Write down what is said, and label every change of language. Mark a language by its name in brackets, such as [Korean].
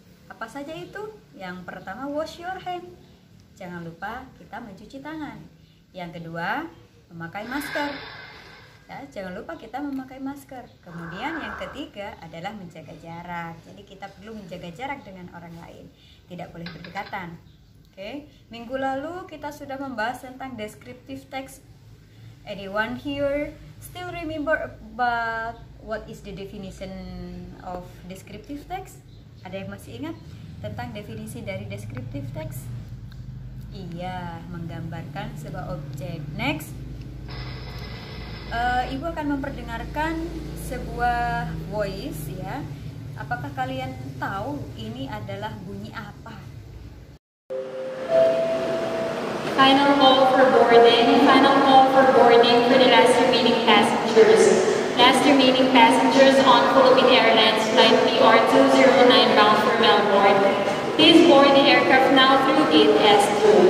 [Indonesian] Apa saja itu? Yang pertama, [English] wash your hand. [Indonesian] Jangan lupa kita mencuci tangan. Yang kedua, memakai masker. Ya, jangan lupa kita memakai masker. Kemudian yang ketiga adalah menjaga jarak. Jadi kita perlu menjaga jarak dengan orang lain. Tidak boleh berdekatan. Oke. Minggu lalu kita sudah membahas tentang descriptive text. [English] Anyone here still remember about what is the definition of descriptive text? [Indonesian] Ada yang masih ingat tentang definisi dari descriptive text? Iya, menggambarkan sebuah objek. [English] Next. [Indonesian] Ibu akan memperdengarkan sebuah voice, ya. Apakah kalian tahu ini adalah bunyi apa? [English] Final call for boarding. Final call for boarding for the last remaining passengers. Last remaining passengers on Philippine Airlines flight PR209 bound for Melbourne. Please board the aircraft now through gate S2.